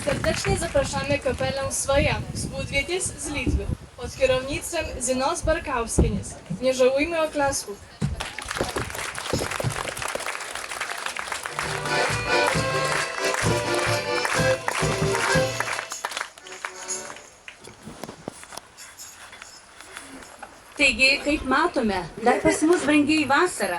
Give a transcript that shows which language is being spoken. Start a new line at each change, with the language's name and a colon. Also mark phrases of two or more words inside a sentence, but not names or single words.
Polish: Serdecznie zapraszamy kapelę Swoja z Budwieties z Litwy pod kierownictwem Zinos Barkauskienės. Nie żałujmy oklasków.
Lithuanian: Taigi, kaip matome, dar pas mus brangiai vasara.